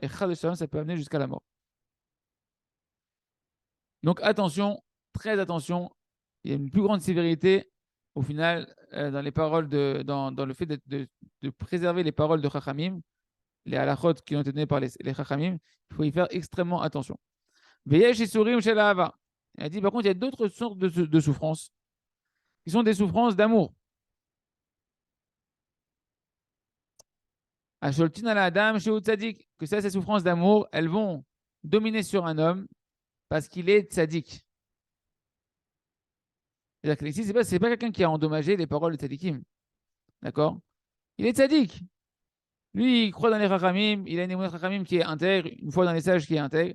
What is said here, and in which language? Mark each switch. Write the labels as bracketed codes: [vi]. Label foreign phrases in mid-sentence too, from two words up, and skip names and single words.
[fr] Et de shalom, ça peut amener jusqu'à la mort. Donc attention, très attention, il y a une plus grande sévérité au final dans les paroles dans le fait de préserver les paroles de Chachamim, les halachot qui ont été données par les Chachamim, il faut y faire extrêmement attention. [he] ויש יסורים של אהבה. [fr] Il a dit par contre, il y a d'autres sortes de souffrances qui sont des souffrances d'amour. [he] ששולטין על אדם שהוא צדיק, [fr] que ça, ces souffrances d'amour, elles vont dominer sur un homme parce qu'il est tzadik. C'est-à-dire que ici, ce n'est pas quelqu'un qui a endommagé les paroles de tzadikim. D'accord? Il est tzaddik. Lui, il croit dans les Chachamim, il a une émotion Chachamim qui est intègre, une foi dans les sages qui est intègre.